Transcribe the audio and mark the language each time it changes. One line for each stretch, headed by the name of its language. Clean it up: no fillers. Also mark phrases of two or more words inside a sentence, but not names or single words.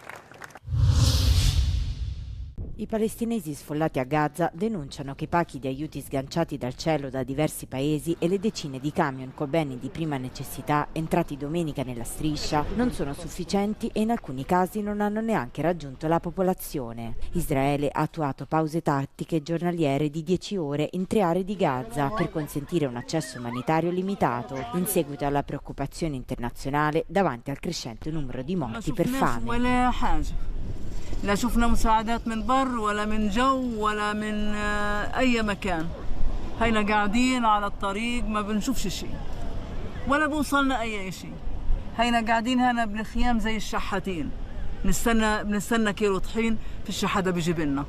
Italian: I palestinesi sfollati a Gaza denunciano che i pacchi di aiuti sganciati dal cielo da diversi paesi e le decine di camion con beni di prima necessità entrati domenica nella striscia non sono sufficienti e in alcuni casi non hanno neanche raggiunto la popolazione. Israele ha attuato pause tattiche giornaliere di 10 ore in 3 aree di Gaza per consentire un accesso umanitario limitato in seguito alla preoccupazione internazionale davanti al crescente numero di morti per fame.
Arabic: لا شفنا مساعدات من بر ولا من جو ولا من أي مكان. هينا قاعدين على الطريق ما بنشوفش شيء ولا بوصلنا أي شيء. هينا قاعدين هنا بالخيام زي الشحاتين بنستنى كيلو طحين في الشحاتة بيجيب لنا.